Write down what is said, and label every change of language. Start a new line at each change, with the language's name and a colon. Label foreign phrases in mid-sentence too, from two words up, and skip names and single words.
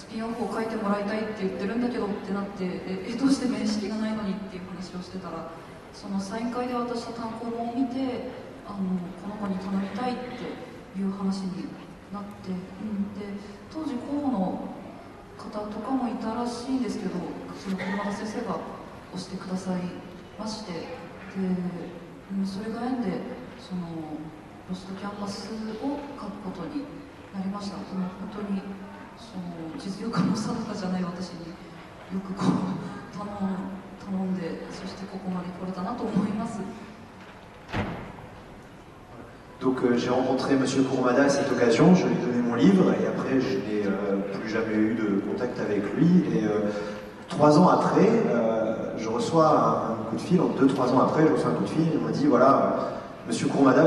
Japanese: ピンオフを書いてもらいたいって言ってるんだけどってなって、どうして面識がないのにっていう話をしてたら、そのサイン会で渡した単行本を見てこの子に頼みたいっていう話になって、で当時候補の方とかもいたらしいんですけど、その車田先生が推してくださいまして、で、それが縁でそのロストキャンバスを書くことになりました。本当にその実力の定かじゃない私によくこう頼んで、そしてここまで来れたなと思います。
French: Donc j'ai rencontré M. Kurumada à cette occasion, je lui ai donné mon livre et après je n'ai plus jamais eu de contact avec lui. Et 3 ans après, je reçois un coup de fil, 2-3 ans après, je reçois un coup de fil, il m'a dit voilà, M.